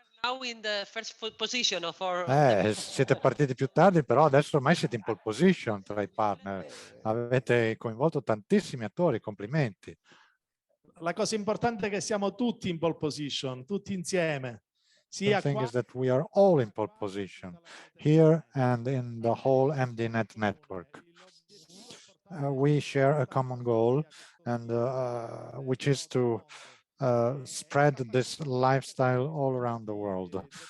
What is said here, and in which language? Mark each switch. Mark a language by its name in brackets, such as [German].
[English] Now in the first position of our... [Italian] Siete partiti più tardi, però adesso ormai siete in pole position tra i partner. Avete coinvolto tantissimi attori, complimenti. La cosa importante è che siamo tutti in pole position, tutti insieme. [English] The thing is that we are all in pole position, here and in the whole MDNet network. We share a common goal, and which is to spread this lifestyle all around the world.